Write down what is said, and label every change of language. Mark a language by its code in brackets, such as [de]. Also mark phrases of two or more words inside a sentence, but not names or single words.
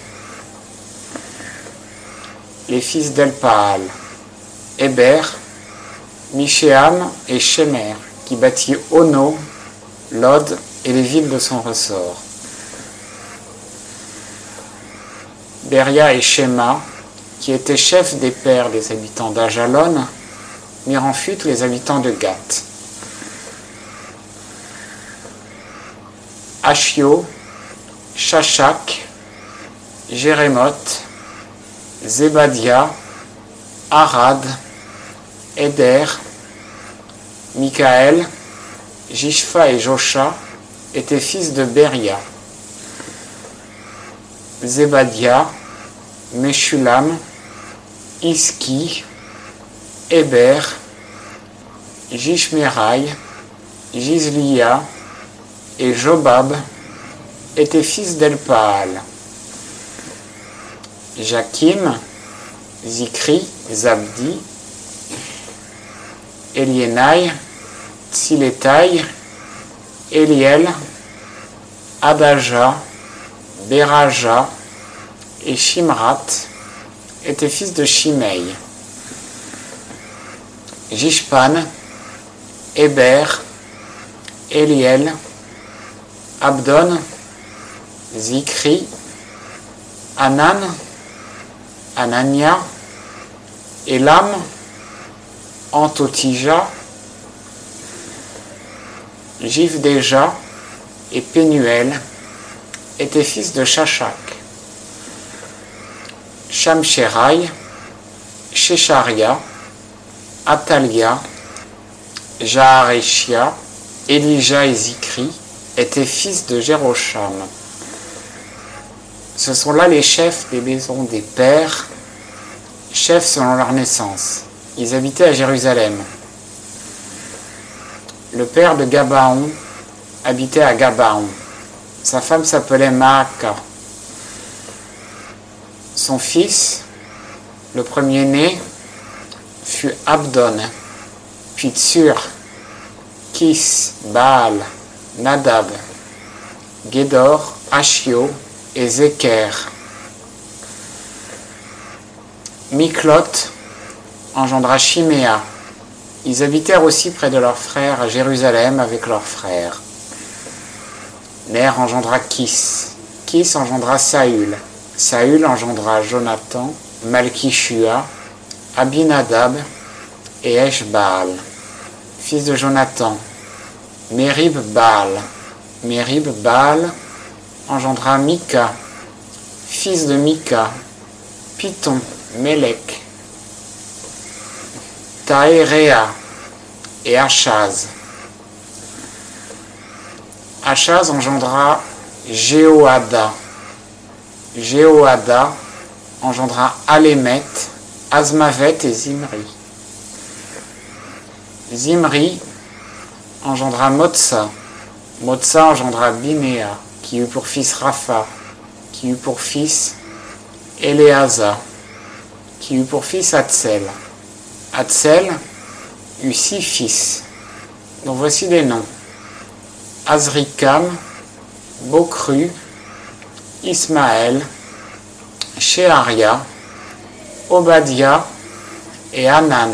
[fr] Les fils d'Elpaal, Héber, Mishéam et Shemer, qui bâtit Ono, Lod et les villes de son ressort. Beria et Shema, qui étaient chefs des pères des habitants d'Ajalon, mirent en fuite les habitants de Gath. Ashio, Shashak, Jérémoth, Zébadia, Arad, Éder, Michaël, Jishfa et Josha étaient fils de Beria. Zébadia, Meshulam, Iski, Héber, Jishmeraï, Jizlia et Jobab étaient fils d'Elpaal. Jakim, Zikri, Zabdi, Eliénaï, Tsilétaï, Eliel, Adaja, Beraja et Shimrat étaient fils de Shimei. Jishpan, Héber, Eliel, Abdon, Zikri, Anan, Anania, Elam, Antotija, Jivdeja et Pénuel étaient fils de Shashak. Shamsheraï, Shecharia, Atalia, Jaareshia, Elija et Zikri étaient fils de Jérosham. Ce sont là les chefs des maisons des pères, chefs selon leur naissance. Ils habitaient à Jérusalem. Le père de Gabaon habitait à Gabaon. Sa femme s'appelait Maaka. Son fils, le premier-né, fut Abdon, puis Tsur, Kis, Baal, Nadab, Gédor, Ashio et Zéker. Miklot engendra Shiméa. Ils habitèrent aussi près de leurs frères à Jérusalem avec leurs frères. Ner engendra Kis. Kis engendra Saül. Saül engendra Jonathan, Malkishua, Abinadab et Eshbaal, fils de Jonathan. Merib-Baal. Merib-Baal engendra Mika, fils de Mika, Python, Mélec, Taéréa et Achaz. Achaz engendra Jéhoada. Jéhoada engendra Alémet, Azmavet et Zimri. Zimri engendra Motsa. Motsa engendra Binéa, qui eut pour fils Rapha, qui qui eut pour fils Éléazar, qui eut pour fils Hatzel. Hatzel eut 6 fils, dont voici les noms: Azrikam, Bokru, Ismaël, Sheharia, Obadiah et Hanan.